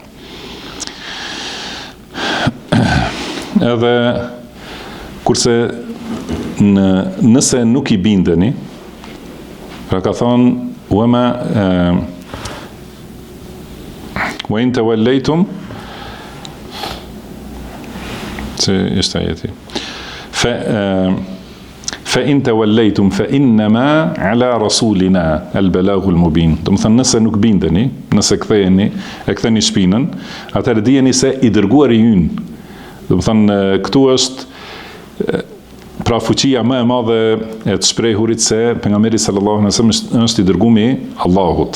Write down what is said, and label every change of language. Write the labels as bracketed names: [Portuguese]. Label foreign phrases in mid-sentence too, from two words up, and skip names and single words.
[Albanian] Edhe kurse nëse nuk i bindeni, pra ka thonë [Arabic] وإن توليتم, [Albanian] se ishte ajeti, [Arabic] فإن توليتم فإنما على رسولنا البلاغ المبين. [Albanian] Do të thënë nëse nuk bindeni, nëse ktheheni, e ktheni shpinën, atëherë dijeni se i dërguari ynë. Do të thënë këtu është pra fuqia më e madhe e të shprehurit se pejgamberi [Arabic] صلى الله عليه وسلم [Albanian] është i dërguari Allahut.